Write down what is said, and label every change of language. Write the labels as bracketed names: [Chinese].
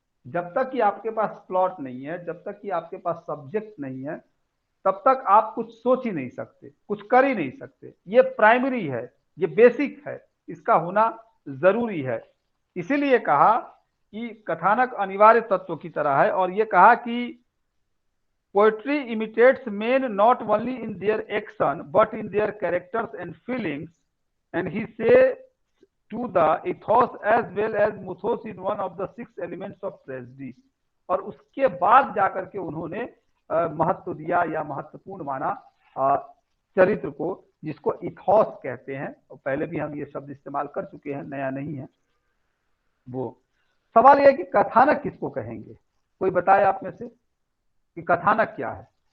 [Hindi] जब तक कि आपके पास प्लॉट नहीं है, जब तक कि आपके पास सब्जेक्ट नहीं है, तब तक आप कुछ सोच ही नहीं सकते, कुछ कर ही नहीं सकते। ये प्राइमरी है, ये बेसिक है, इसका होना जरूरी है। इसीलिए कहा कि कथानक अनिवार्य तत्व की तरह है। और ये कहा कि [English] Poetry imitates men not only in their action but in their characters and feelings, and he says to the ethos as well as mythos is one of the 6 elements of tragedy. [Hindi] और उसके बाद जाकर के उन्होंने महत्व दिया या महत्वपूर्ण माना चरित्र को, जिसको इथॉस कहते हैं। और पहले भी हम ये शब्द इस्तेमाल कर चुके हैं, नया नहीं है वो। सवाल यह है कि कथानक किसको कहेंगे? कोई बताए आप में से कि कथानक क्या है?